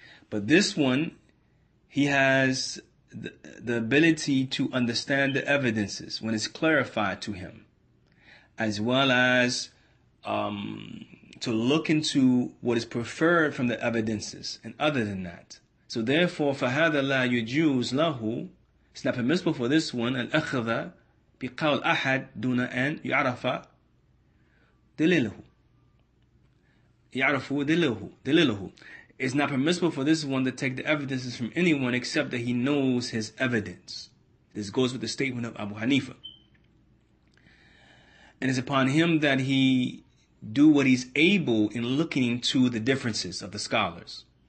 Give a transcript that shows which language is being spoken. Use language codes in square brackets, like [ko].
[en] But this one, he has the ability to understand the evidences when it's clarified to him, as well as to look into what is preferred from the evidences and other than that. So therefore, [ar] فَهَذَا لَا يُجُوزْ لَهُ, [en] it's not permissible for this one, [ar] الْأَخْذَ بِقَوْلِ أَحَدٍ دُونَ أَنْ يُعْرَفَ دَلِيلُهُ. يَعْرَفُ دَلِيلُهُ. [en] It's not permissible for this one to take the evidences from anyone except that he knows his evidence. This goes with the statement of Abu Hanifa. And it's upon him that he do what he's able in looking into the differences of the scholars.